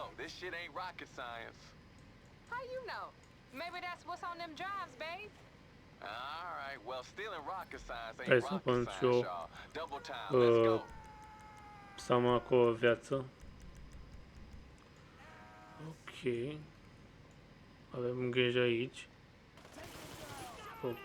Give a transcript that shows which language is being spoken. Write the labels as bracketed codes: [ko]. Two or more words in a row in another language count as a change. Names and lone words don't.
[en] This shit ain't rocket science. How you know? Maybe that's what's on them drives, babe. All right, well, stealing rocket science [ro] Hai [en] ain't [ro] să [en] rocket [ro] pun și [en] science, [ro] eu [en] y'all. Double time, let's go. [ro] să am acolo viață. Ok. Avem grijă aici. Ok.